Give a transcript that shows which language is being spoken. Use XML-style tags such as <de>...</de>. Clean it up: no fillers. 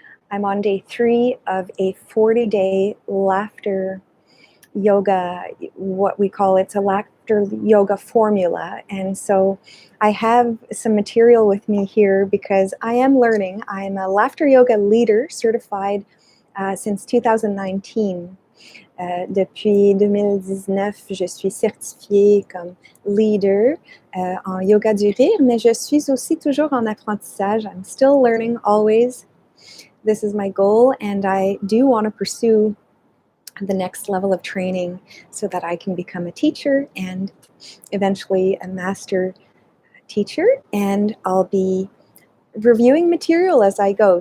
<en>I'm on day 3 of a 40-day laughter yoga, what we call it's a laughter yoga formula. And so I have some material with me here because I am learning. I'm a laughter yoga leader certified since 2019.</en> <fr>Depuis 2019, je suis certifiée comme leader en yoga du rire, mais je suis aussi toujours en apprentissage.</fr> <en>I'm still learning always. This is my goal, and I do want to pursue the next level of training so that I can become a teacher and eventually a master teacher, and I'll be reviewing material as I go.</en>